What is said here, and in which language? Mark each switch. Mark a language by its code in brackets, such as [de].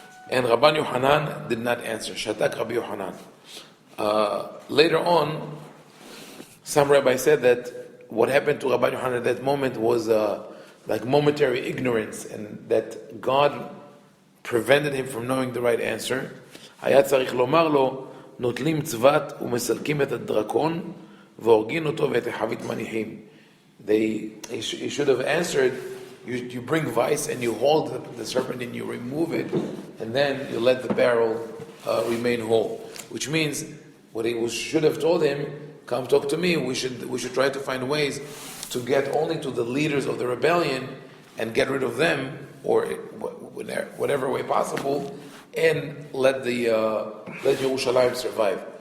[en] And Rabbi Yochanan did not answer. [he] Shatak Rabbi Yochanan. [en] Later on, some rabbis said that what happened to Rabbi Yochanan at that moment was like momentary ignorance, and that God prevented him from knowing the right answer. [he] היה צריך לומר לו, נוטלים צבת ומסלקים את הדרקון והורגים אותו ואת החבית מניחים. [en] He should have answered, you bring vice and you hold the serpent and you remove it, and then you let the barrel remain whole. Which means, what he should have told him, come talk to me, we should try to find ways to get only to the leaders of the rebellion and get rid of them, or whatever way possible, and let Yerushalayim survive.